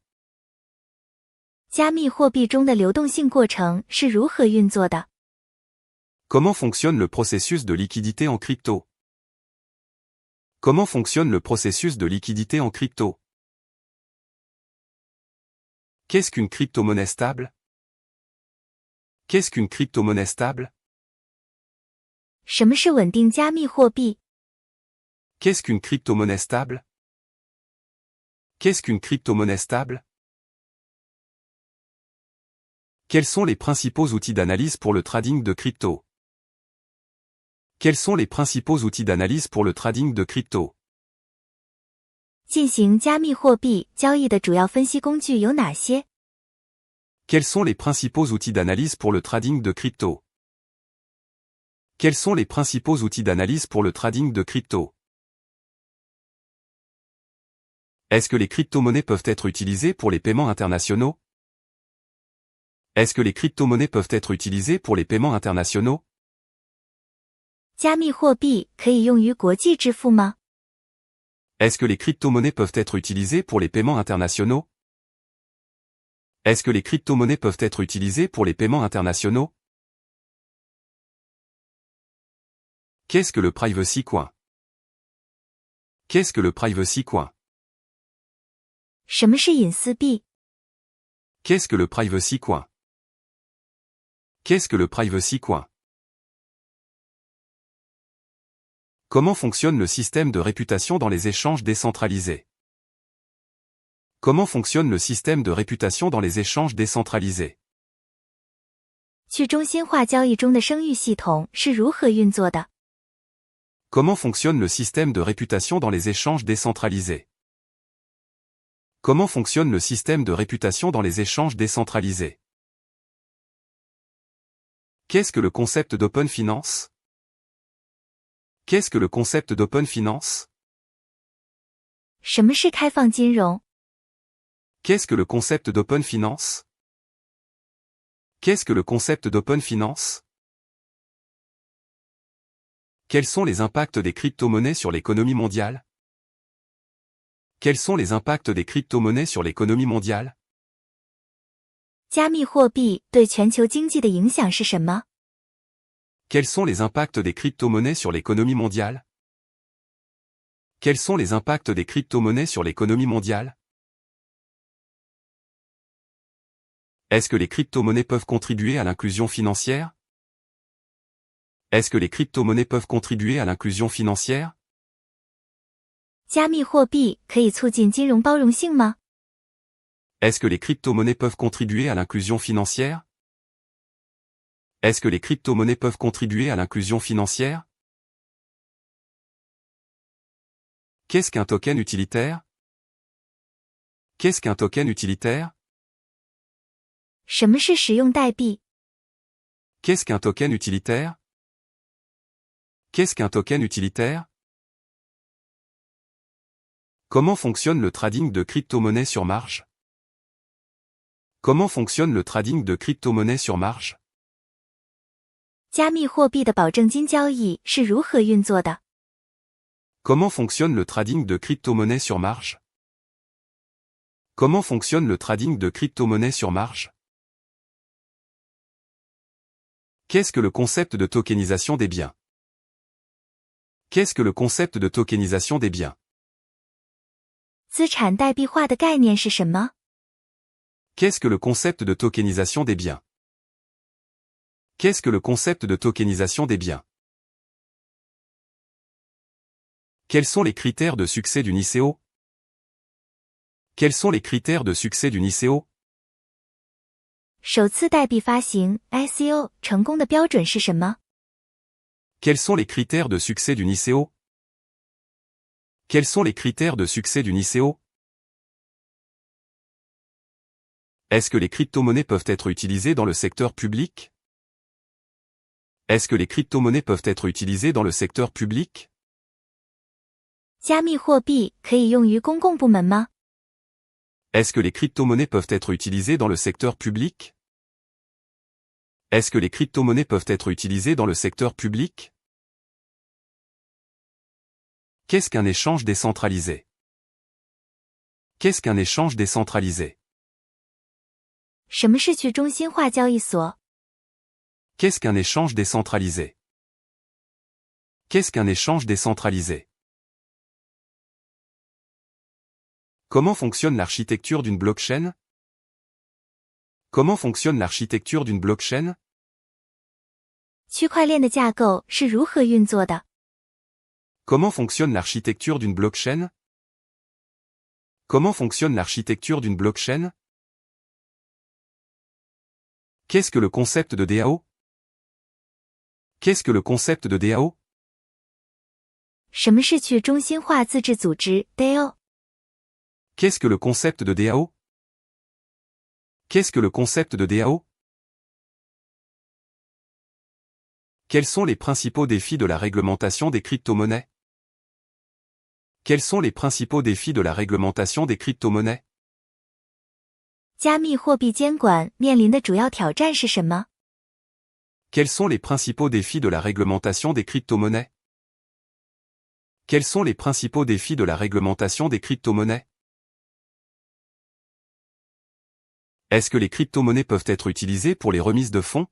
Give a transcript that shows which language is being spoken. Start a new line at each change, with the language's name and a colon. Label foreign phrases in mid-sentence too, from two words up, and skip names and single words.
Chinese: 加密货币中的流动性过程是如何运作的？
French: Comment fonctionne le processus de liquidité en crypto? Comment fonctionne le processus de liquidité en crypto? Qu'est-ce qu'une crypto-monnaie stable? Qu'est-ce qu'une crypto-monnaie stable?
Chinese: 什么是稳定加密货币？
French: Qu'est-ce qu'une crypto-monnaie stable? Qu'est-ce qu'une crypto-monnaie stable? Quels sont les principaux outils d'analyse pour le trading de crypto? Quels sont les principaux outils d'analyse pour le trading de crypto?
Chinese: 进行加密货币交易的主要分析工具有哪些？
French: Quels sont les principaux outils d'analyse pour le trading de crypto? Quels sont les principaux outils d'analyse pour le trading de crypto? Est-ce que les crypto-monnaies peuvent être utilisées pour les paiements internationaux? Est-ce que les crypto-monnaies peuvent être utilisées pour les paiements internationaux?
Chinese: 加密货币可以用于国际支付吗？
French: Est-ce que les crypto-monnaies peuvent être utilisées pour les paiements internationaux? Est-ce que les crypto-monnaies peuvent être utilisées pour les paiements internationaux? Qu'est-ce que le
English: privacy coin?
French: Qu'est-ce que le
English: privacy coin?
Chinese: 什么是隐私币？
French: Qu'est-ce que le
English: privacy coin?
French: Qu'est-ce que le
English: privacy coin?
French: Comment fonctionne le système de réputation dans les échanges décentralisés? Comment fonctionne le système de réputation dans les échanges décentralisés?
Chinese: 去中心化交易中的声誉系统是如何运作的？
French: Comment fonctionne le système de réputation dans les échanges décentralisés? Comment fonctionne le système de réputation dans les échanges décentralisés? Qu'est-ce que le concept d'
English: open finance?
French: Qu'est-ce que le concept d'
English: open finance?
Chinese: 什么是开放金融？
French: Qu'est-ce que le concept d'
English: open finance?
French: Qu'est-ce que le concept d'
English: open finance?
French: Quels sont les impacts des crypto-monnaies sur l'économie mondiale? Quels sont les impacts des crypto-monnaies sur l'économie mondiale?
Chinese: 加密货币对全球经济的影响是什么？
French: Quels sont les impacts des crypto-monnaies sur l'économie mondiale? Quels sont les impacts des crypto-monnaies sur l'économie mondiale? Est-ce que les crypto-monnaies peuvent contribuer à l'inclusion financière? Est-ce que les crypto-monnaies peuvent contribuer à l'inclusion financière?
Chinese: 加密货币可以促进金融包容性吗？
French: Est-ce que les crypto-monnaies peuvent contribuer à l'inclusion financière? Est-ce que les crypto-monnaies peuvent contribuer à l'inclusion financière? Qu'est-ce qu'un token utilitaire? Qu'est-ce qu'un token utilitaire?
Chinese: 什么是实用代币？
French: Qu'est-ce qu'un token utilitaire? Qu'est-ce qu'un token utilitaire? Comment fonctionne le trading de crypto-monnaies sur marge? Comment fonctionne le trading de crypto-monnaies sur marge?
Chinese: 加密货币的保证金交易是如何运作的？
French: Comment fonctionne le trading de crypto-monnaies sur marge? Comment fonctionne le trading de crypto-monnaies sur marge? Qu'est-ce que le concept de tokenisation des biens? Qu'est-ce que le concept de tokenisation des biens?
Chinese: 资产代币化的概念是什么？
French: Qu'est-ce que le concept de tokenisation des biens? Qu'est-ce que le concept de tokenisation des biens? Quels sont les critères de succès d'une ICO? Quels sont les critères de succès d'une ICO?
Chinese: 首次代币发行 ICO 成功的标准是什么？
French: Quels sont les critères de succès d'une ICO? Quels sont les critères de succès d'une ICO? Est-ce que les crypto-monnaies peuvent être utilisées dans le secteur public? Est-ce que les crypto-monnaies peuvent être utilisées dans le secteur public?
Chinese: 加密货币可以用于公共部门吗？
French: Est-ce que les crypto-monnaies peuvent être utilisées dans le secteur public? Est-ce que les crypto-monnaies peuvent être utilisées dans le secteur public? Qu'est-ce qu'un échange décentralisé? Qu'est-ce qu'un échange décentralisé?
Chinese: 什么是去中心化交易所？
French: Qu'est-ce qu'un échange décentralisé? Qu'est-ce qu'un échange décentralisé? Comment fonctionne l'architecture d'une blockchain? Comment fonctionne l'architecture d'une blockchain?
Chinese: 区块链的架构是如何运作的？
French: Comment fonctionne l'architecture d'une blockchain? Comment fonctionne l'architecture d'une blockchain? Qu'est-ce que le concept de DAO? Qu'est-ce que le concept de DAO?
Chinese: 什么是去中心化自治组织 DAO？
French: Qu'est-ce que le concept de DAO? Qu'est-ce que le concept de DAO? Quels sont les principaux défis de la réglementation des crypto-monnaies? Quels sont les principaux défis de la réglementation des crypto-monnaies?
Chinese: 加密货币监管面临的主要挑战是什么？
French: Quels sont les principaux défis de la réglementation des crypto-monnaies? Quels sont les principaux défis de la réglementation des crypto-monnaies? Est-ce que les crypto-monnaies peuvent être utilisées pour les remises de fonds?